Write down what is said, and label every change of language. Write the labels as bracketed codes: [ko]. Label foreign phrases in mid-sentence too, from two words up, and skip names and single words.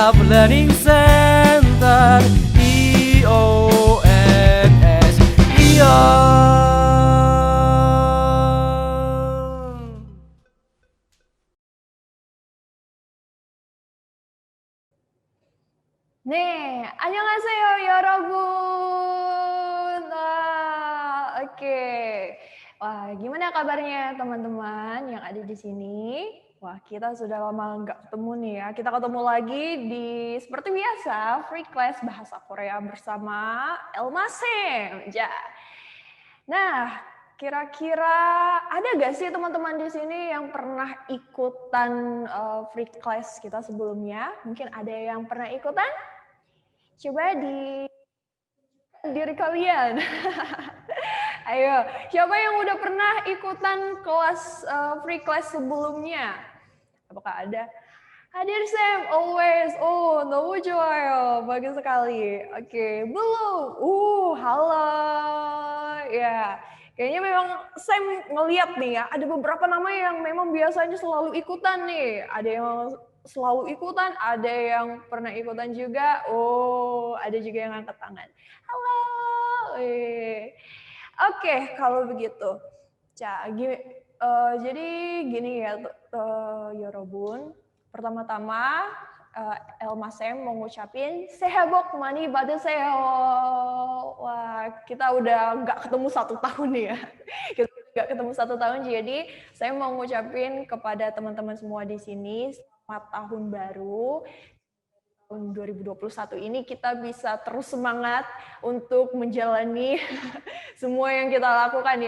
[en] Learning Center IONS ION. [ko] 네, 안녕하세요, 여러분. [id] Oke. Wah, gimana kabarnya teman-teman yang ada di sini? Wah, kita sudah lama nggak ketemu nih ya. Kita ketemu lagi di seperti biasa [en] free class [id] bahasa Korea bersama Elma Sem. Ja. Nah, kira-kira ada gak sih teman-teman di sini yang pernah ikutan free class kita sebelumnya? Mungkin ada yang pernah ikutan? Coba di diri kalian. Ayo, siapa yang udah pernah ikutan kelas [en] free class [id] sebelumnya? Apakah ada? Hadir Sam, always. [ko] Oh, 너무 좋아요. [id] Bagus sekali. Oke, belum. Halo. Ya, kayaknya memang Sam ngeliat nih ya, ada beberapa nama yang memang biasanya selalu ikutan nih. Ada yang selalu ikutan, ada yang pernah ikutan juga. Oh, ada juga yang angkat tangan. Halo. Oke, kalau begitu. Jadi gini ya, Yorobun. Pertama-tama, Elma Sem mau ngucapin [ko] 새해 복 많이 받으세요. [id] Wah, kita udah nggak ketemu 1 tahun nih ya. Kita nggak ketemu 1 tahun, jadi saya mau ngucapin kepada teman-teman semua di sini selamat tahun baru. Tahun 2021 ini kita bisa terus semangat untuk menjalani semua yang kita lakukan ya.